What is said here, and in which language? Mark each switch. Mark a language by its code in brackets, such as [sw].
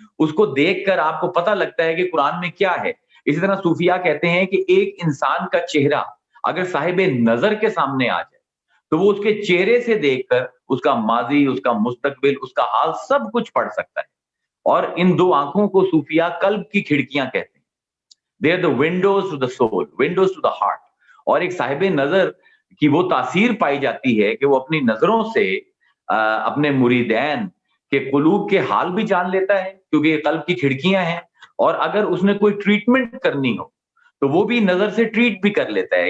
[ur] اس کو دیکھ کر آپ کو پتہ لگتا ہے کہ قرآن میں کیا ہے. اسی طرح صوفیاء کہتے ہیں کہ ایک انسان کا چہرہ اگر صاحب نظر کے سامنے آ جائے تو وہ اس کے چہرے سے دیکھ کر اس کا ماضی, اس کا مستقبل, اس کا حال سب کچھ پڑھ سکتا ہے. اور ان دو آنکھوں کو صوفیاء قلب کی کھڑکیاں کہتے ہیں. [en] They are the windows to the soul, windows to the heart. [ur] اور ایک صاحب نظر کی وہ تاثیر پائی جاتی ہے کہ وہ اپنی نظروں سے اپنے مریدین کے قلوب کے حال بھی جان لیتا ہے, کیونکہ یہ قلب کی کھڑکیاں ہیں. اور اگر اس نے کوئی ٹریٹمنٹ کرنی ہو تو وہ بھی نظر سے ٹریٹ بھی کر لیتا ہے.